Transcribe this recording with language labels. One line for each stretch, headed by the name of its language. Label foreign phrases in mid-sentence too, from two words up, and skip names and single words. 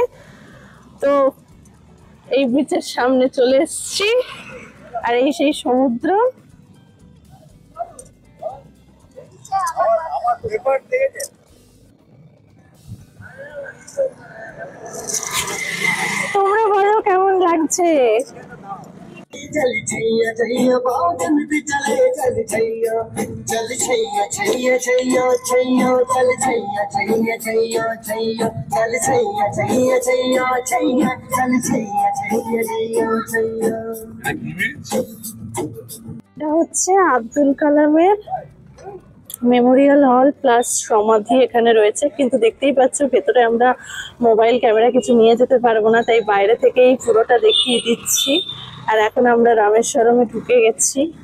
Bangla: তো এই ব্রিজের সামনে চলে এসেছি, আর এই সেই সমুদ্র। তোমরা বলো কেমন লাগছে?
Hindi: चल छैया छैया बादल भी चले चल छैया चल छैया छैया छैया छैया चल छैया छैया छैया छैया चल छैया छैया छैया छैया चल छैया छैया छैया छैया।
Bangla: এটা হচ্ছে আব্দুল কালামের
English: memorial hall plus
Bangla: সমাধি এখানে রয়েছে, কিন্তু দেখতেই পাচ্ছ ভেতরে আমরা
English: mobile camera
Bangla: কিছু নিয়ে যেতে পারবো না, তাই বাইরে থেকেই পুরোটা দেখিয়ে দিচ্ছি। আর এখন আমরা রামেশ্বরমে ঢুকে গেছি।